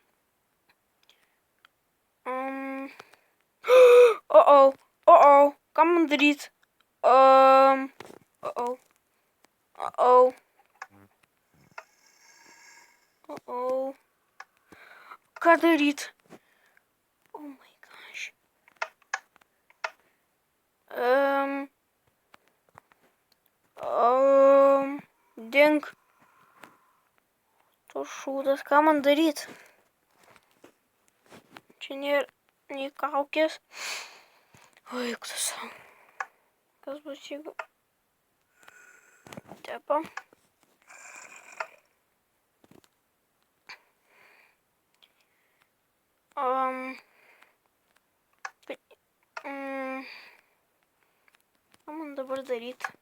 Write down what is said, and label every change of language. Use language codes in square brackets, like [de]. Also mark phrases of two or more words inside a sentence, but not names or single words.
[lt] Uh-oh. Uh-oh. Ką man daryt? Uh-oh. Uh-oh. Uh-oh. Ką daryt? [en] Oh my gosh. Dink. [lt] To šūdas, ką man daryt? Čia nėra nei kaukės. O, eik tu sau. Kas bus, jeigu... Tepa. Ką man dabar daryt?